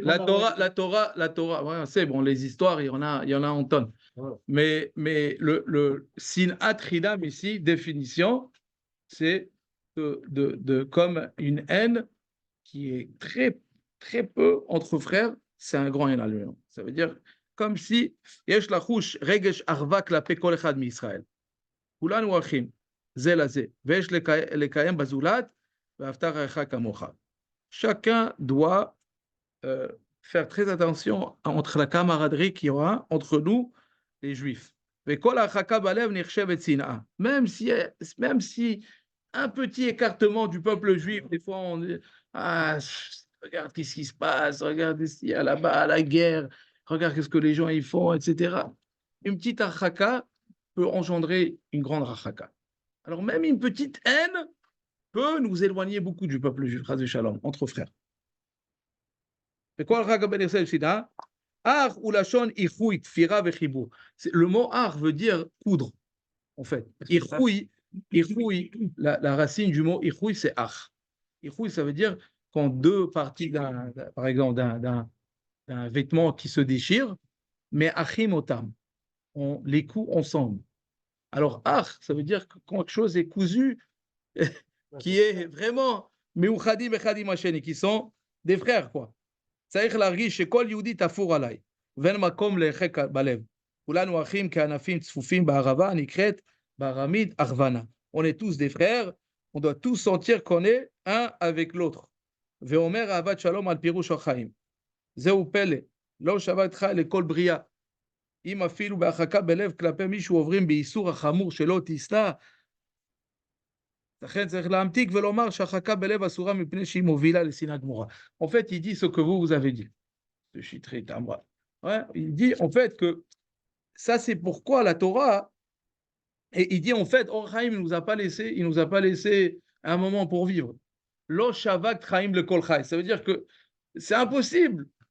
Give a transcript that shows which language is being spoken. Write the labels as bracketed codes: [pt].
[fr] la Torah. Ouais, c'est bon. Les histoires, il y en a en tonnes. Ouais. Mais le sinat ridam ici, définition, c'est de comme une haine qui est très, très peu entre frères, c'est un grand éloignement. Ça veut dire comme si [he] יש לחוש רגש אחווה כלפי כל אחד מישראל. כולנו אחים, זה לזה, ויש לקיים בזולת, ואהבת רעך כמוך. [fr] Chacun doit faire très attention entre la camaraderie qu'il y aura entre nous, les Juifs. [he] וכל הרחקה בלב נחשבת שנאה. [fr] Même si un petit écartement du peuple juif, des fois on dit ah, regarde qu'est-ce qui se passe, regarde ici, là-bas, la guerre, regarde qu'est-ce que les gens y font, etc. Une petite archaka peut engendrer une grande archaka. Alors même une petite haine peut nous éloigner beaucoup du peuple juif, Chas v'Shalom, entre frères. Et quoi le ben Yosef Sina? [he] Ar ou lachon ichoui tfira vechibur. [fr] Le mot ar veut dire coudre, en fait. Ichoui, la racine du mot ichoui, c'est ar. Ichoui, ça veut dire quand deux parties, par exemple, d'un vêtement qui se déchire, mais achim otam, on les coud ensemble. Alors, ar, ça veut dire que quand quelque chose est cousu, qui est vraiment meuchadim echadim hasheni, qui sont des frères, quoi. [he] צריך להרגיש שכל יהודי תפור עליי, ואין מקום להרחק בלב. כולנו אחים כענפים צפופים בערבה, נקראת בארמית אחוונה. [fr] On est tous des frères, on doit tous sentir qu'on est un avec l'autre. [he] ואומר אהבת שלום על פירוש החיים. זהו פלא, לא שבתך לכל בריאה. אם אפילו בהרחקה בלב כלפי מישהו עוברים באיסור החמור שלא תשנא, לכן צריך להמתיק ולומר שהרחקה בלב אסורה מפני שהיא מובילה לשנאה גמורה. [fr] En fait, il dit ce que vous avez dit. Je suis très tambour. Ouais, il dit en fait que ça c'est pourquoi la Torah, et il dit en fait, Or Chaim il nous a pas laissé un moment pour vivre. [he] Lo shavak Chaim le kol chai. [fr] Ça veut dire que c'est impossible.